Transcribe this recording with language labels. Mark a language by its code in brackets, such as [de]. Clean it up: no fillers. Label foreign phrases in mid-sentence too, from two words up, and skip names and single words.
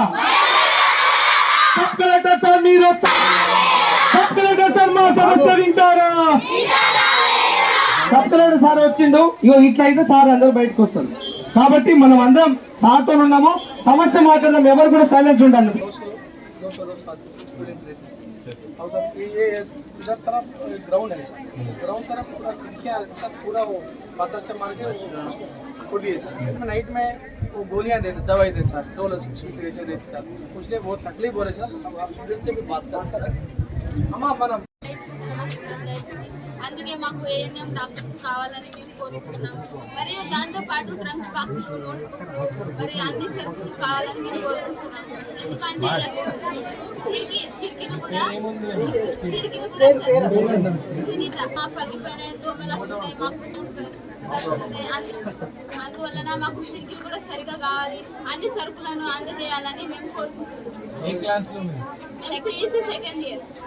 [en] sub collector sir [te] మీరు వస్తారా [en] sub collector sir [te] మా సమస్య వింటారా [en] sub collector sir [te] వచ్చిండు ఇగో ఇట్లా అయితే సార్ అందరూ బయటకు వస్తారు కాబట్టి మనం అందరం సాతో ఉన్నాము సమస్య మాట్లాడడం ఎవరు కూడా సైలెంట్ ఉండాలి [hi] और सर ये इधर तरफ ग्राउंड है सर ग्राउंड तरफ पूरा खिड़कियाँ सर पूरा वो पत्थर से मार के खोल दिए सर नाइट में वो गोलियाँ देते दवाई देते सर 2 लोग देते सर उसलिए बहुत तकलीफ हो रही सर अब आप स्टूडेंट से भी बात करते सर हम अपन [te] అందుకే మాకు [en] ANM doctors [te] కావాలని మేము కోరుకుంటున్నాము మరియు దాంతో పాటు [en] trunk boxes [te] నోట్బుక్లు మరియు అన్ని సర్వీసులు కావాలని మేము కోరుకుంటున్నాము ఎందుకంటే కిటికీలు కూడా సునీత మా పల్లిపైన దోమలు వస్తున్నాయి మాకు వస్తున్నాయి అందువలన మాకు కిటికీలు కూడా సరిగా కావాలి అన్ని సరుకులను అందజేయాలని మేము కోరుకుంటున్నాము [en] second year